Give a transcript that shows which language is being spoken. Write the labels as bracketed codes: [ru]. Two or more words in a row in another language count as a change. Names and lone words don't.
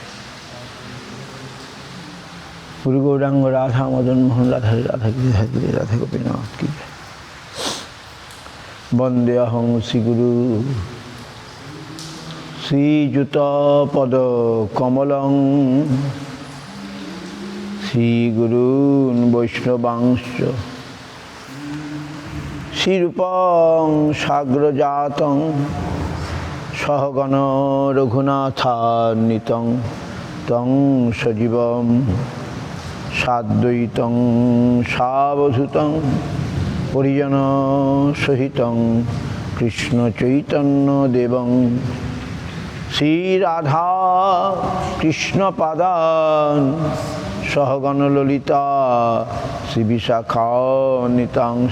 [bn] গুরু গৌরাঙ্গ রাধা মদন মোহন রাধা রাধা রাধা রাধা গোপীনাথ কি জয়। [sa] বন্দে অহং শ্রী গুরু শ্রীযুত পদ কমলং শ্রী গুরুন বৈষ্ণবাংশ শ্রীরূপং সাগ্রজাতং সহগণ রঘুনাথান্বিতং তং সজীবম সাদ্বৈতং সাবধূতং পরিজন সহিতং কৃষ্ণ চৈতন্য দেবং শ্রীরাধা কৃষ্ণ পাদান সহগণ ললিতা শ্রীবিশাখান্বিতাংশ।